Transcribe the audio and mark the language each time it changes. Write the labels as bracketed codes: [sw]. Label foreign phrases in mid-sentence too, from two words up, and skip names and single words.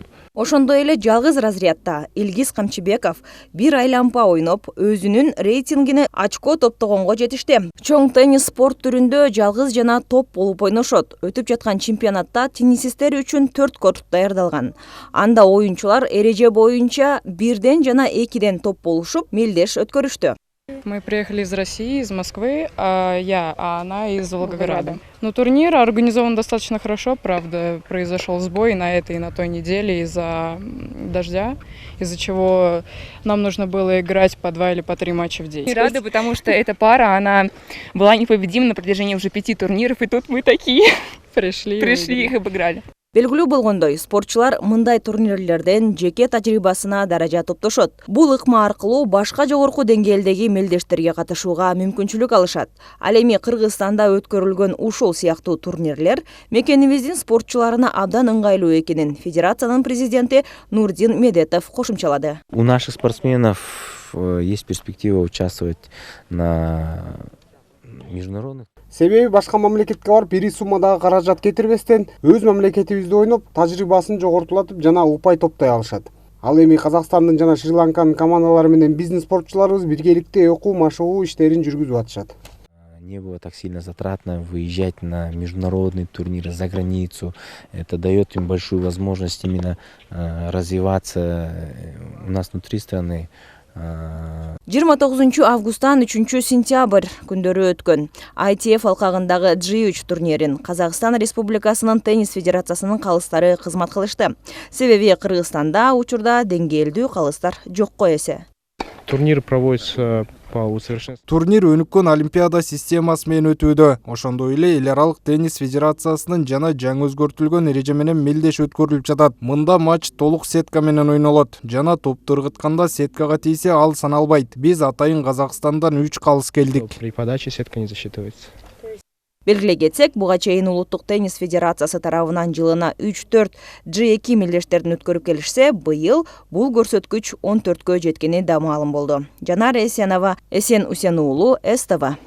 [ky] Ошондой эле жалгыз разрядда Илгиз Камчыбеков бир айлампа ойноп, өзүнүн рейтингине очко топтогонго жетишти. Чоң теннис спорт түрүндө жалгыз жана топ болуп ойношот. Өтүп жаткан чемпионатта теннисисттер үчүн 4 корт даярдалган. Анда оюнчулар эреже боюнча 1ден жана 2ден топ болушуп, мелдеш өткөрүштү. [ru] Мы приехали из России, из Москвы, а она из Волгограда. Но турнир организован достаточно хорошо, правда, произошел сбой на этой и на той неделе из-за дождя, из-за чего нам нужно было играть по 2 или по 3 матча в день. Рада, потому что эта пара, она была непобедима на протяжении уже 5 турниров, и тут мы такие пришли и их обыграли. [ky] Белгилүү болгондой, спортчулар мындай турнирлерден жеке тажрыйбасына даража топтошот. Бул ыкма аркылуу башка жогорку деңгээлдеги мелдештерге катышууга мүмкүнчүлүк алышат. Ал эми Кыргызстанда өткөрүлгөн ушул сыяктуу турнирлер мекенибиздин спортчуларына абдан ыңгайлуу экенин федерациянын президенти Нурдин Медетов кошумчалады. [ru] У наших спортсменов есть перспектива участвовать на международных. [ky] Себеби башка мамлекетке барып ири суммадагы каражат кетирбестен өз мамлекетибизде ойноп, тажрыйбасын жогортулатып жана упай топтой алышат. Ал эми Казакстандын жана Шри-Ланканын командалары менен биздин спортчуларыбыз биргеликте окуу машыгуу иштерин жүргүзүп атышат. [ru] Не было так сильно затратно выезжать на международные турниры за границу. Это дает им большую возможность именно развиваться у нас внутри страны. [ky] 29 августтан 3 сентябрь күндөрү өткөн ITF алкагындагы J3 турнирин Казакстан Республикасынын теннис федерациясынын калыстары кызмат кылышты. Себеби Кыргызстанда учурда деңгээлдүү калыстар жокко эсе. [ru] Турнир проводится по усовершенствованию. [ky] Турнир өнүккөн олимпиада системасы менен өтүүдө. Ошондой эле эл аралык теннис федерациясынын жана жаңы өзгөртүлгөн эреже менен мелдеш өткөрүлүп жатат. Мында матч толук сетка менен ойнолот. Жана топту ыргытканда сеткага тийсе ал саналбайт. Биз атайын Казакстандан 3 калыс келдик. [ru] При подаче сетка не засчитывается. [ky] Белгилей кетсек, буга чейин Улуттук теннис федерациясы тарабынан жылына 3-4 J2 мелдештердин өткөрүп келишсе, быйыл бул көрсөткүч 14кө жеткени да маалым болду. Жанар Эсенова, Эсен Усен уулу, СТВ.